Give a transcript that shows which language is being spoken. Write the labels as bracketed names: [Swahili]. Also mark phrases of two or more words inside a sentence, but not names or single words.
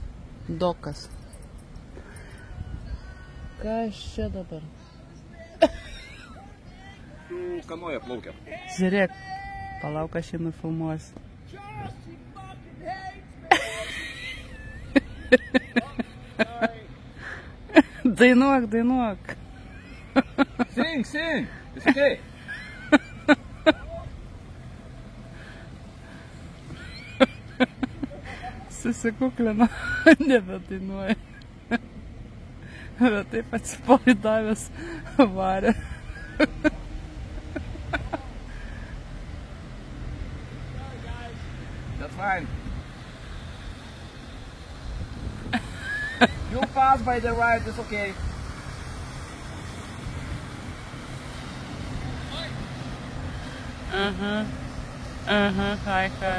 [Lithuanian] Dokas. Kas čia dabar? Su kanoja plaukia. Žiūrėk, palauk, aš jį nufilmuosiu. Dainuok, dainuok. [English] Sing, sing. It's okay. [Lithuanian] Susikuklino, nebedainuoja. Bet taip atsipalaidavęs varė. [English] fine. You pass by the right, it's okay. Hi.